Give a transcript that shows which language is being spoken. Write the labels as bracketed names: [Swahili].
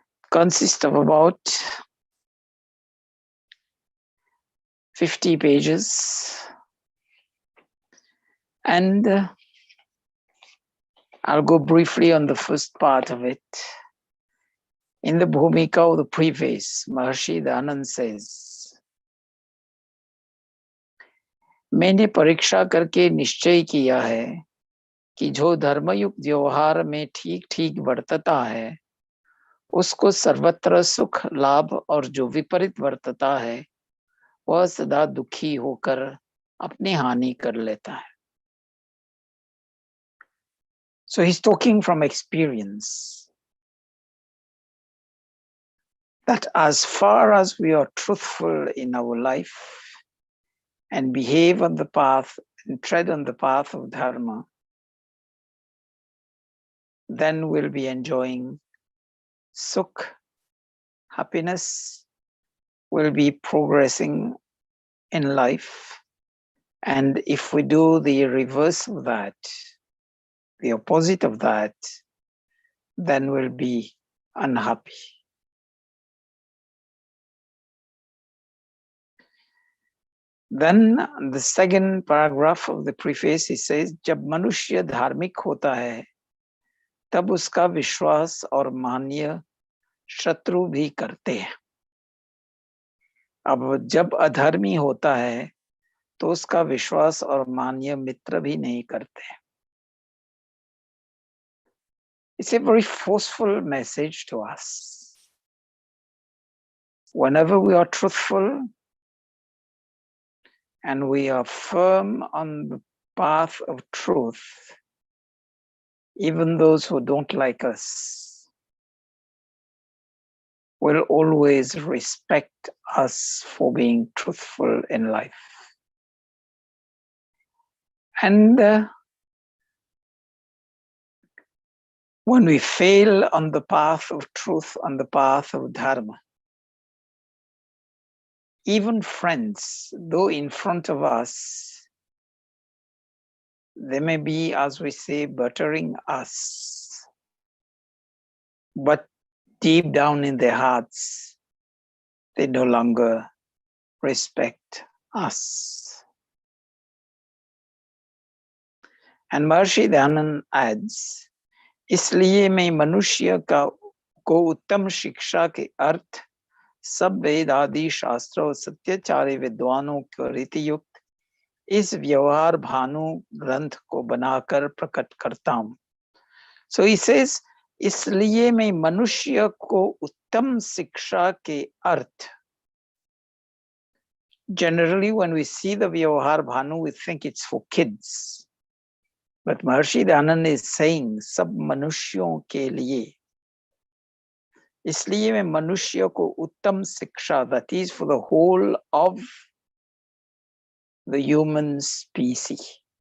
[English] Consists of about 50 pages. And I'll go briefly on the first part of it. In the Bhumika of the preface, Maharshi Dayanand says, [Hindi] मैंने परीक्षा करके निश्चय किया है कि जो धर्मयुक्त व्यवहार में ठीक ठीक वर्तता है उसको सर्वत्र सुख लाभ और जो विपरीत वर्तता है वह सदा दुखी होकर अपनी हानि कर लेता है. [English] So he's talking from experience that as far as we are truthful in our life and behave on the path and tread on the path of dharma, then we'll be enjoying sukh, happiness, we'll be progressing in life. And if we do the reverse of that, the opposite of that, then we'll be unhappy. Then the second paragraph of the preface, he says, [Hindi] जब मनुष्य धार्मिक होता है तब उसका विश्वास और मान्य शत्रु भी करते हैं. अब जब अधर्मी होता है तो उसका विश्वास और मान्य मित्र भी नहीं करते. [English] It's a very forceful message to us. Whenever we are truthful and we are firm on the path of truth, even those who don't like us will always respect us for being truthful in life. And when we fail on the path of truth, on the path of dharma, even friends, though in front of us, they may be, as we say, buttering us, but deep down in their hearts, they no longer respect us. And Maharshi Dayanand adds, [Hindi] इसलिए मैं मनुष्य को उत्तम शिक्षा के अर्थ सब वेद आदि शास्त्र और सत्याचार्य विद्वानों को रीति युक्त इस व्यवहार भानु ग्रंथ को बनाकर प्रकट करता हूं. [English] So he says, [Hindi] इसलिए मैं मनुष्य को उत्तम शिक्षा के अर्थ. [English] Generally, when we see the Vyavahar Bhanu, we think it's for kids. But Maharshi Dhanand is saying, [Hindi] सब मनुष्यों के लिए. इसलिए मैं मनुष्य को उत्तम शिक्षा, [English] that is for the whole of the human species.